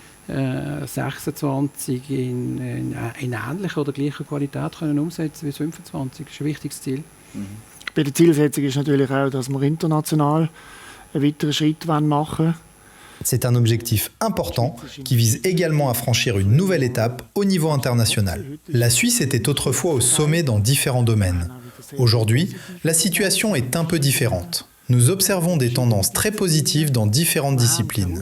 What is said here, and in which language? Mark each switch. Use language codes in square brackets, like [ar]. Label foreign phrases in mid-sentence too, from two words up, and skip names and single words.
[de] 26 in ähnlicher oder gleicher Qualität können umsetzen wie 25. Das ist ein wichtiges Ziel. Bei der Zielsetzung ist natürlich auch, dass wir international einen weiteren Schritt machen wollen. [fr] C'est un objectif important qui vise également à franchir une nouvelle étape au niveau international. La Suisse était autrefois au sommet dans différents domaines. Aujourd'hui, la situation est un peu différente. Nous observons des tendances très positives dans différentes disciplines.